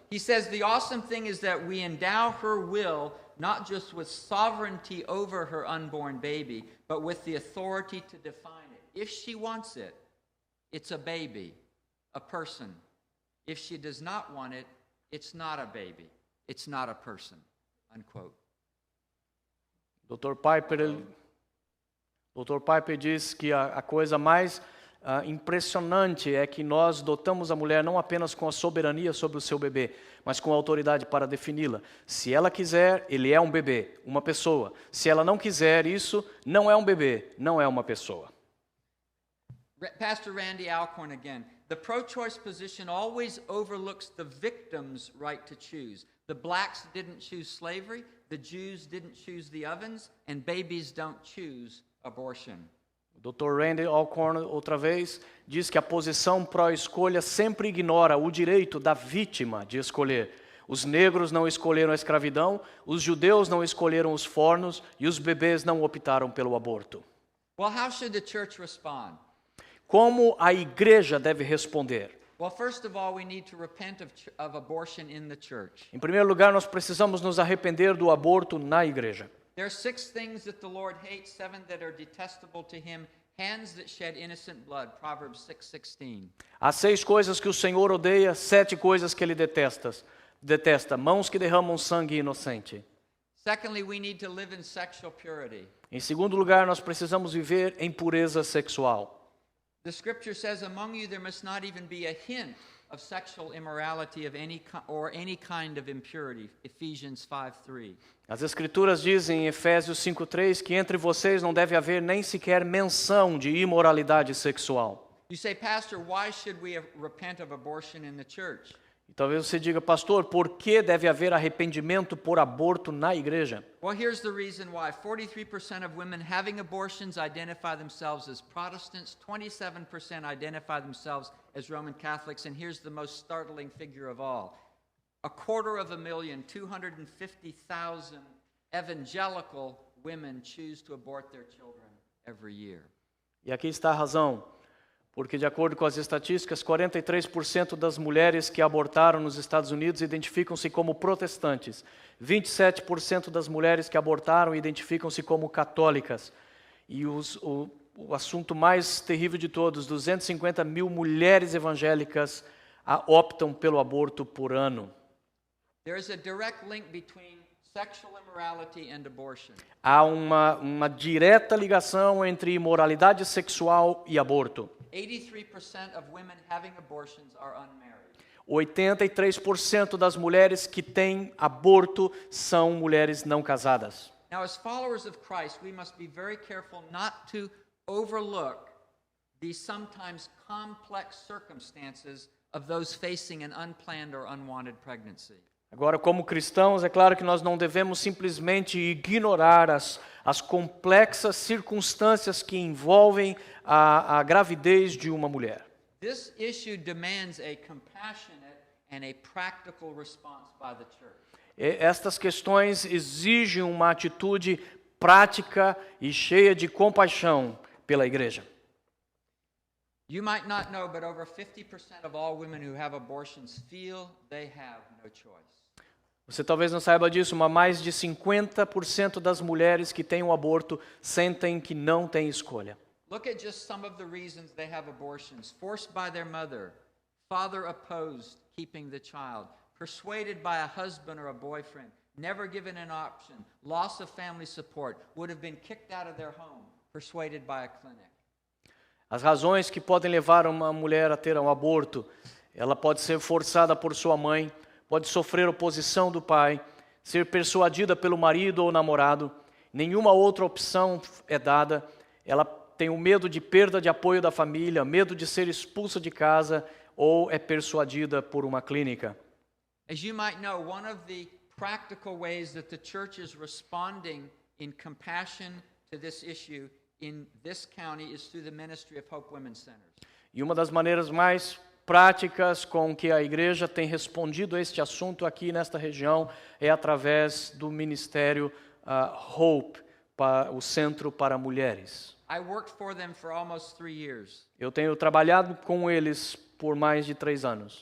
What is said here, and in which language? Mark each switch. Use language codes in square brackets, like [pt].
[en] He says the awesome thing is that we endow her will not just with sovereignty over her unborn baby, but with the authority to define it. If she wants it, it's a baby, a person. If she does not want it, it's not a baby, it's not a person. Unquote. [pt] Dr. Piper diz que a coisa mais impressionante é que nós dotamos a mulher não apenas com a soberania sobre o seu bebê, mas com a autoridade para defini-la. Se ela quiser, ele é um bebê, uma pessoa. Se ela não quiser, isso não é um bebê, não é uma pessoa. [en] Pastor Randy Alcorn again. The pro-choice position always overlooks the victim's right to choose. The blacks didn't choose slavery, the Jews didn't choose the ovens, and babies don't choose abortion. [pt] O Dr. Randy Alcorn, outra vez, diz que a posição pró-escolha sempre ignora o direito da vítima de escolher. Os negros não escolheram a escravidão, os judeus não escolheram os fornos e os bebês não optaram pelo aborto. [en] Well, how should the church respond? [pt] Como a igreja deve responder? [en] Well, first of all, we need to repent of abortion in the church. [pt] Em primeiro lugar, nós precisamos nos arrepender do aborto na igreja. [en] There are 6 things that the Lord hates, 7 that are detestable to him. Hands that shed innocent blood, Proverbs 6:16. [pt] Há 6 coisas que o Senhor odeia, 7 coisas que ele detesta. Mãos que derramam sangue inocente. [en] Secondly, we need to live in sexual purity. [pt] Em segundo lugar, nós precisamos viver em pureza sexual. [en] The scripture says, among you there must not even be a hint of sexual immorality of any kind of impurity, Ephesians 5:3. [pt] As Escrituras dizem em Efésios 5:3 que entre vocês não deve haver nem sequer menção de imoralidade sexual. [en] You say, Pastor, why should we repent of abortion in the church? [pt] E talvez você diga, pastor, por que deve haver arrependimento por aborto na igreja? [en] Well, here's the reason why. 43% of women having abortions identify themselves as Protestants, 27% identify themselves as Roman Catholics, and here's the most startling figure of all. 250,000 evangelical women choose to abort their children every year. [pt] E aqui está a razão. Porque, de acordo com as estatísticas, 43% das mulheres que abortaram nos Estados Unidos identificam-se como protestantes. 27% das mulheres que abortaram identificam-se como católicas. E o assunto mais terrível de todos, 250 mil mulheres evangélicas optam pelo aborto por ano. [en] There is a direct link between sexual immorality and abortion. [pt] Há uma direta ligação entre imoralidade sexual e aborto. [en] 83% of women having abortions are unmarried. [pt] 83% das mulheres que têm aborto são mulheres não casadas. [en] Now, as followers of Christ, we must be very careful not to overlook the sometimes complex circumstances of those facing an unplanned or unwanted pregnancy. [pt] Agora, como cristãos, é claro que nós não devemos simplesmente ignorar as complexas circunstâncias que envolvem a gravidez de uma mulher. [en] This issue demands a compassionate and a practical response by the church. [pt] Estas questões exigem uma atitude prática e cheia de compaixão pela igreja. [en] You might not know, but over 50% of all women who have abortions feel they have no choice. [pt] Você talvez não saiba disso, mas mais de 50% das mulheres que têm um aborto sentem que não têm escolha. [en] Look at just some of the reasons they have abortions. Forced by their mother, father opposed keeping the child, persuaded by a husband or a boyfriend, never given an option, loss of family support, would have been kicked out of their home, persuaded by a clinic. [pt] As razões que podem levar uma mulher a ter um aborto, ela pode ser forçada por sua mãe, pode sofrer oposição do pai, ser persuadida pelo marido ou namorado, nenhuma outra opção é dada, ela tem o medo de perda de apoio da família, medo de ser expulsa de casa ou é persuadida por uma clínica. [en] As you might know, one of the practical ways that the church is responding in compassion to this issue in this county is through the ministry of Hope Women's Centers. [pt] E uma das maneiras mais práticas com que a igreja tem respondido a este assunto aqui nesta região é através do ministério Hope, o Centro para Mulheres. [en] I worked for them for almost 3 years. [pt] Eu tenho trabalhado com eles por mais de 3 anos.